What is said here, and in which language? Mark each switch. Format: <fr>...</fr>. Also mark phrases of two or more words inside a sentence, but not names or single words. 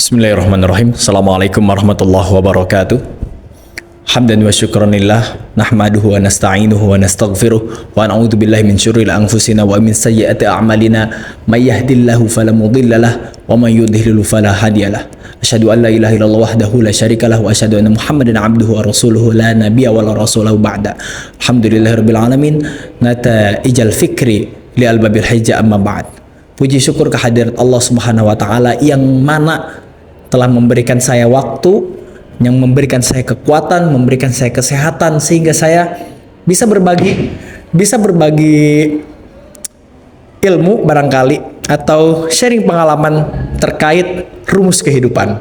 <ar>بسم الله الرحمن الرحيم. السلام عليكم ورحمة الله وبركاته. حمدا وشكرا لله، نحمده ونستعينه ونستغفره ونعوذ بالله من شرور أنفسنا ومن سيئات أعمالنا، من يهده الله فلا مضل له ومن يضلل فلا هادي له. أشهد أن لا إله إلا الله وحده لا شريك له وأشهد أن محمدا عبده ورسوله لا نبي ولا رسول بعده. الحمد لله رب العالمين, نتائج الفكر لأرباب الحجى أما بعد.</ar> <id>Puji syukur kehadirat Allah</id> <ar>سبحانه وتعالى</ar> <id>yang mana telah memberikan saya waktu, yang memberikan saya kekuatan, memberikan saya kesehatan sehingga saya bisa berbagi ilmu barangkali atau sharing pengalaman terkait rumus kehidupan.</id>